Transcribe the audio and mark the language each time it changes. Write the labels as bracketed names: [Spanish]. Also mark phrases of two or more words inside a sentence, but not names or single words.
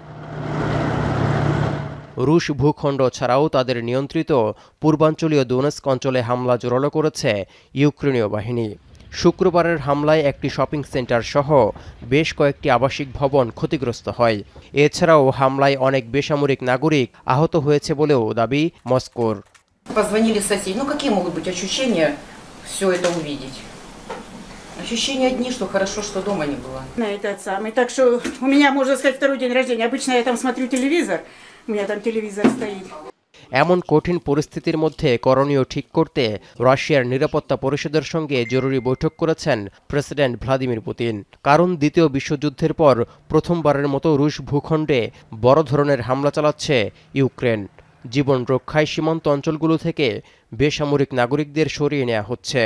[Bangla] রুশ ভূখণ্ড ছাড়াও তাদের নিয়ন্ত্রিত পূর্বাঞ্চলীয় দোনেস্ক অঞ্চলে হামলা জোরালো করেছে ইউক্রেনীয় বাহিনী। শুক্রবারের হামলায় একটি শপিং সেন্টার সহ বেশ কয়েকটি আবাসিক ভবন ক্ষতিগ্রস্ত হয়। এছাড়াও হামলায় অনেক বেসামরিক নাগরিক আহত হয়েছে বলেও দাবি মস্কোর। [Russian] Позвонили соседи. Ну какие могут быть ощущения все это увидеть? Ощущения одни, что хорошо, что дома не было. Этот самый. Так что у меня, можно сказать, второй день рождения. Обычно я там смотрю телевизор. У меня там телевизор стоит. [Bangla] এমন কঠিন পরিস্থিতির মধ্যে করণীয় ঠিক করতে রাশিয়ার নিরাপত্তা পরিষদের সঙ্গে জরুরি বৈঠক করেছেন প্রেসিডেন্ট ভ্লাদিমির পুতিন। কারণ দ্বিতীয় বিশ্বযুদ্ধের পর প্রথমবারের মতো রুশ ভূখণ্ডে বড় ধরনের হামলা চালাচ্ছে ইউক্রেন। জীবন রক্ষায় সীমান্ত অঞ্চলগুলো থেকে বেসামরিক নাগরিকদের সরিয়ে নেওয়া হচ্ছে।